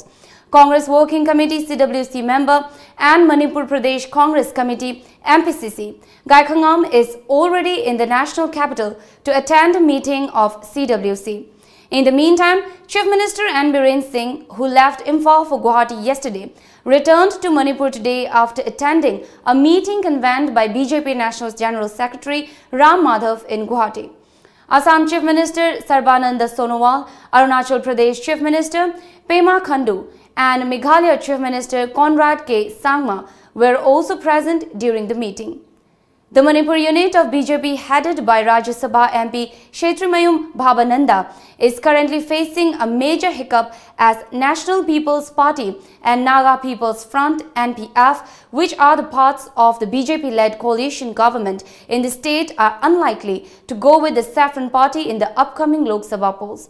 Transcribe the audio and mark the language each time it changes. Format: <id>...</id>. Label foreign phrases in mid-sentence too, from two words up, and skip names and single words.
<en>Congress Working Committee CWC member and Manipur Pradesh Congress Committee MPCC Gaikhangam is already in the national capital to attend a meeting of CWC. In the meantime, Chief Minister N. Biren Singh, who left Imphal for Guwahati yesterday, returned to Manipur today after attending a meeting convened by BJP National General Secretary Ram Madhav in Guwahati. Assam Chief Minister Sarbananda Sonowal, Arunachal Pradesh Chief Minister Pema Khandu and Meghalaya Chief Minister Conrad K. Sangma were also present during the meeting. The Manipur unit of BJP headed by Rajya Sabha MP Kshetrimayum Bhabananda is currently facing a major hiccup as National People's Party and Naga People's Front NPF, which are the parts of the BJP-led coalition government in the state, are unlikely to go with the Saffron Party in the upcoming Lok Sabha polls.</en>